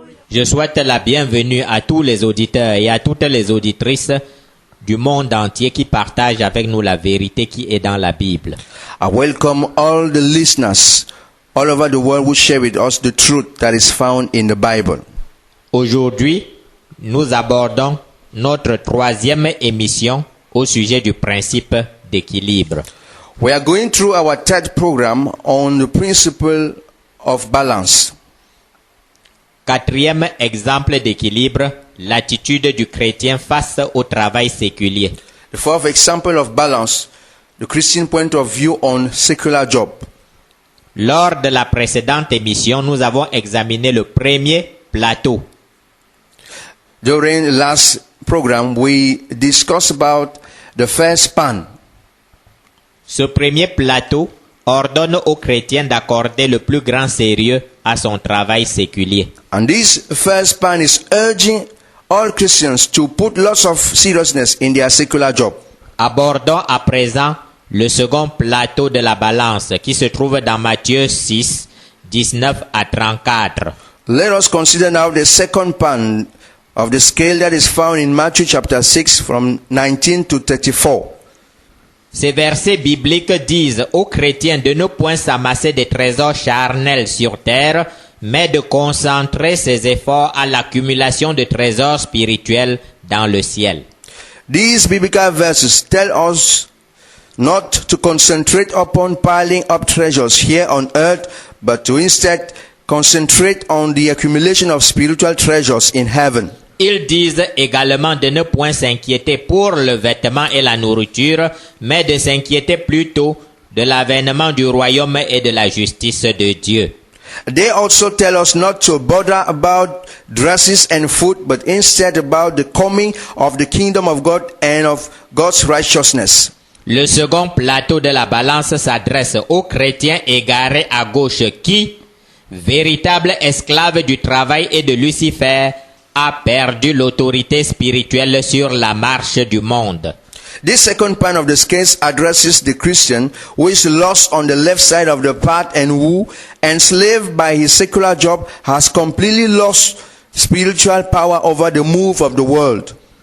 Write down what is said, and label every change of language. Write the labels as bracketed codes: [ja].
[fr] Je souhaite la bienvenue à tous les auditeurs et à toutes les auditrices du monde entier qui partagent avec nous la vérité qui est dans la Bible. [en] I welcome all the listeners all over the world who share with us the truth that is found in the Bible. [fr] Aujourd'hui, nous abordons notre troisième émission au sujet du principe d'équilibre. [en] We are going through our third program on the principle of balance. [fr] Quatrième exemple d'équilibre, l'attitude du chrétien face au travail séculier. [en] The fourth example of balance, the Christian point of view on secular job. [fr] Lors de la précédente émission, nous avons examiné le premier plateau. [en] During the last program, we discussed about the first pan. [fr] Ce premier plateau ordonne aux chrétiens d'accorder le plus grand sérieux à son travail séculier. [en] And this first pan is urging all Christians to put lots of seriousness in their secular job. [fr] Abordons à présent le second plateau de la balance qui se trouve dans Matthieu 6, 19 à 34. [en] Let us consider now the second pan of the scale that is found in Matthew chapter 6 from 19 to 34. [fr] Ces versets bibliques disent aux chrétiens de ne point s'amasser des trésors charnels sur terre, mais de concentrer ses efforts à l'accumulation de trésors spirituels dans le ciel. [en] These biblical verses tell us not to concentrate upon piling up treasures here on earth, but to instead concentrate on the accumulation of spiritual treasures in heaven. [fr] Ils disent également de ne point s'inquiéter pour le vêtement et la nourriture, mais de s'inquiéter plutôt de l'avènement du royaume et de la justice de Dieu. [en] They also tell us not to bother about dresses and food, but instead about the coming of the kingdom of God and of God's righteousness. [fr] Le second plateau de la balance s'adresse aux chrétiens égarés à gauche qui, véritable esclave du travail et de Lucifer, a perdu l'autorité spirituelle sur la marche du monde. [en] This second pan of the scales addresses the Christian who is lost on the left side of the path and who, enslaved by his secular job, has completely lost spiritual power over the move of the world.